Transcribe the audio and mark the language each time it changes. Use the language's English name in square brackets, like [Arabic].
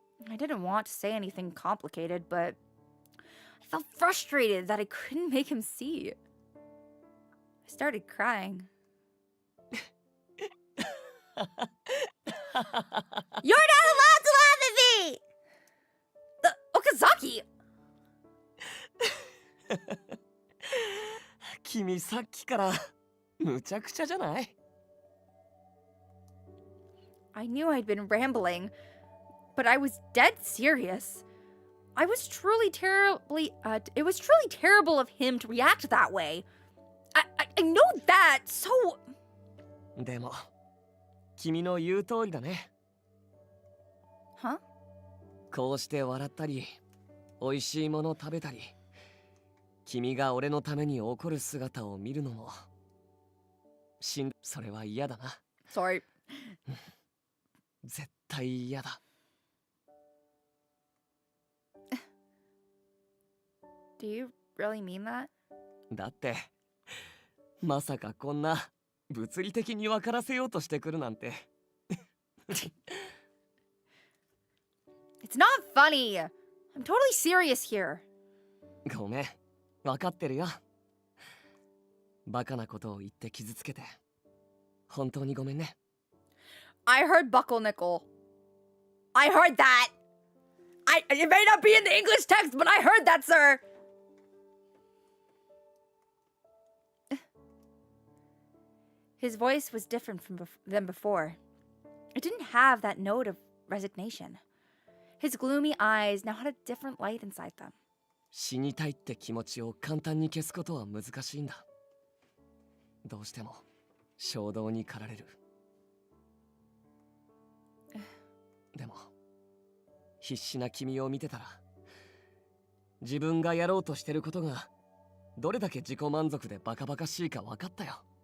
[English] I didn't want to say anything complicated, but I felt frustrated that I couldn't make him see. I started crying. You're not allowed to laugh at me! Okazaki! [Japanese] 君さっきからむちゃくちゃじゃない [English] I knew I'd been rambling, but I was dead serious. I was truly terribly, it was truly terrible of him to react that way. I know that, so... [Japanese] でも君の言う通りだね。 [English] Huh? [Japanese] こうして笑ったり美味しいもの食べたり君が俺のために怒る姿を見るのもそれは嫌だな。 [English] Sorry. [Japanese] 絶対嫌だ。 [English] Do you really mean that? [Japanese] だってまさかこんな物理的に分からせようとしてくるなんて。 [English] It's not funny. I'm totally serious here. [Japanese] ごめん、分かってるよ。バカなことを言って傷つけて本当にごめんね。 [English] I heard buckle nickel. I heard that. It may not be in the English text, but I heard that, sir. His voice was different than before. It didn't have that note of resignation. His gloomy eyes now had a different light inside them. [Japanese] 死にたいって気持ちを簡単に消すことは難しいんだ。どうしても衝動に駆られる。でも必死な君を見てたら自分がやろうとしてることがどれだけ自己満足でバカバカしいか分かったよ。